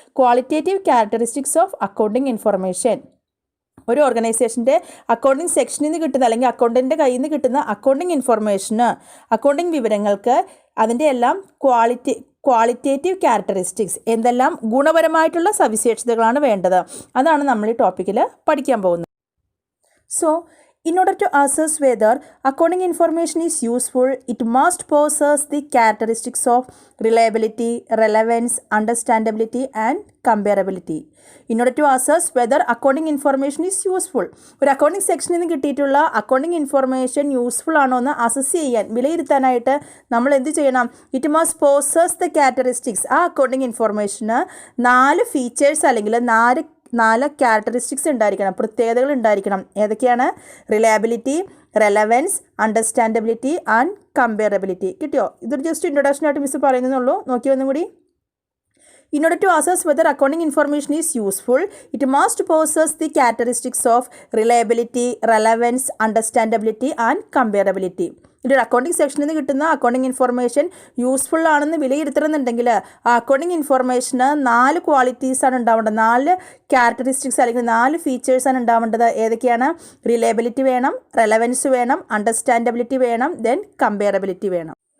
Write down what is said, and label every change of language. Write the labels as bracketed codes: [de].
[en] Qualitative characteristics of accounting information. [ml] ഒരു ഓർഗനൈസേഷൻ്റെ accounting സെക്ഷനിൽ നിന്ന് കിട്ടുന്ന അല്ലെങ്കിൽ അക്കൗണ്ടൻ്റെ കയ്യിൽ നിന്ന് കിട്ടുന്ന അക്കൗണ്ടിങ് ഇൻഫോർമേഷന്, അക്കൗണ്ടിങ് വിവരങ്ങൾക്ക് അതിൻ്റെ എല്ലാം ക്വാളിറ്റേറ്റീവ് ക്യാരക്ടറിസ്റ്റിക്സ്, എന്തെല്ലാം ഗുണപരമായിട്ടുള്ള സവിശേഷതകളാണ് വേണ്ടത്, അതാണ് നമ്മൾ ഈ ടോപ്പിക്കിൽ പഠിക്കാൻ പോകുന്നത്. [en] So in order to assess whether accounting information is useful, it must possess the characteristics of reliability, relevance, understandability and comparability. In order to assess whether accounting information is useful, [ml] ഒരു അക്കൗണ്ടിങ് സെക്ഷനിൽ നിന്ന് കിട്ടിയിട്ടുള്ള accounting information useful ആണോ എന്ന് assess ചെയ്യാൻ, വിലയിരുത്താനായിട്ട് നമ്മൾ എന്ത് ചെയ്യണം? [en] It must possess the characteristics. [ml] ആ അക്കൗണ്ടിങ് ഇൻഫർമേഷന് 4 ഫീച്ചേഴ്സ് അല്ലെങ്കിൽ 4 ക്യാരക്ടറിസ്റ്റിക്സ് ഉണ്ടായിരിക്കണം, പ്രത്യേകതകൾ ഉണ്ടായിരിക്കണം. ഏതൊക്കെയാണ്? [en] Reliability, relevance, understandability and comparability. [ml] കിട്ടിയോ? ഇതൊരു ജസ്റ്റ് ഇൻട്രൊഡക്ഷൻ ആയിട്ട് മിസ് പറയുന്നുള്ളൂ. നോക്കി ഒന്നും കൂടി. [en] In order to assess whether accounting information is useful, it must possess the characteristics of reliability, relevance, understandability and comparability. [ml] ഇതൊരു അക്കൗണ്ടിങ് സെക്ഷനിൽ നിന്ന് കിട്ടുന്ന അക്കൗണ്ടിങ് ഇൻഫർമേഷൻ യൂസ്ഫുൾ ആണെന്ന് വിലയിരുത്തണമെന്നുണ്ടെങ്കിൽ ആ അക്കൗണ്ടിങ് ഇൻഫർമേഷന് 4 ക്വാളിറ്റീസാണ് ഉണ്ടാവേണ്ടത്, 4 ക്യാരക്ടറിസ്റ്റിക്സ് അല്ലെങ്കിൽ 4 ഫീച്ചേഴ്സാണ് ഉണ്ടാവേണ്ടത്. ഏതൊക്കെയാണ്? റിലയബിലിറ്റി വേണം, റെലവൻസ് വേണം, അണ്ടർസ്റ്റാൻഡബിലിറ്റി വേണം, ദെൻ കമ്പയറബിലിറ്റി വേണം.